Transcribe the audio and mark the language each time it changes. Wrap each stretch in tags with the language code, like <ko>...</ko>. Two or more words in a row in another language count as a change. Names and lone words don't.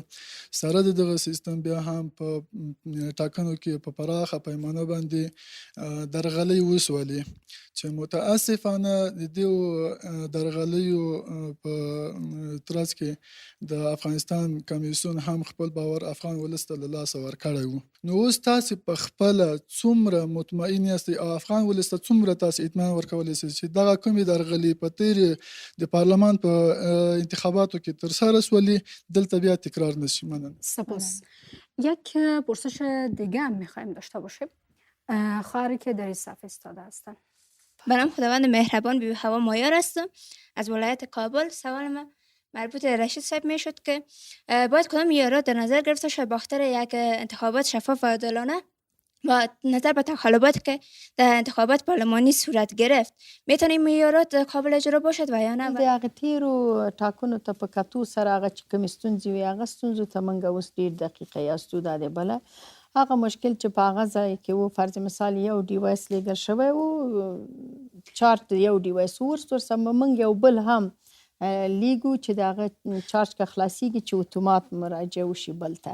<ps>سره د دغه سیستم بیا هم په ټاکنو کې په پراخه پیمانه باندې درغلۍ وسولې چې متاسفانه د دې درغلیو په ترڅ کې د افغانستان کمیسیون هم خپل باور افغان ولس ته له لاسه ورکړی و. نو اوس تاسې په خپله څومره مطمئن یاستئ او افغان ولس ته څومره تاسې اطمینان ورکولی شئ چې دغه کومې درغلۍ په تېرې د پارلمان په انتخاباتو کې ترسره سولې دلته بیا تکرار نشي؟ مننه.</ps> <fa>سپاس. یک پرسش دیگه هم میخوایم داشته باشیم. خواهری که در این صف ایستاده هستن. به نام خداوند مهربان بی هوا مایار هستم از ولایت کابل. سوال من مربوط رشید صاحب می شد که باید کدام معیارات در نظر گرفته شود باختر یک انتخابات شفاف و عادلانه و نظر به تقلباتی که در انتخابات پارلمانی صورت گرفت میتونه این معیارات قابل اجرا باشد و یا نه؟</fa> <ps>د هغه تیرو ټاکنو ته په کتو سره هغه چې کومې ستونزې وي هغه ستونزو ته موږ اوس ډېر دقیقه یاستو. دا دی بله هغه مشکل چې په هغه ځای کې و، فرض مثال یو ډیوایس لیږل شوی و، چارج یو ډیوایس ورست ورسره موږ یو بل هم لیږو چې د هغه چارج که خلاصیږي چې اتومات مراجعه وشي بل ته.</ps>